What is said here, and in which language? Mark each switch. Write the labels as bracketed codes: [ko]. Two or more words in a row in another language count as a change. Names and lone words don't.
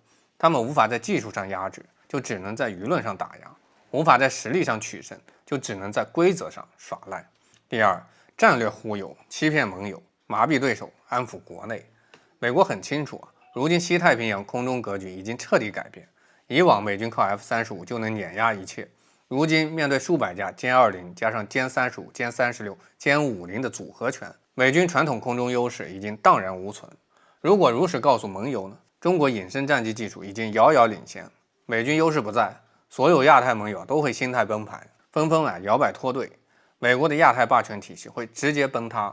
[zh] 他們無法在技術上壓制，就只能在輿論上打壓；無法在實力上取勝，就只能在規則上耍賴。第二，戰略忽悠，欺騙盟友，麻痹對手，安撫國內。美國很清楚如今西太平洋空中格局已經徹底改变。以往美軍靠 F-35 就能碾壓一切，如今面對数百架歼20加上歼35、歼36、歼50的組合拳，美軍傳統空中優勢已經蕩然無存。如果如實告訴盟友呢？中國隱身戰機技術已經遙遙領先，美軍優勢不在，所有亞太盟友都會心態崩盤，紛紛搖擺脫隊，美國的亞太霸權體系會直接崩塌。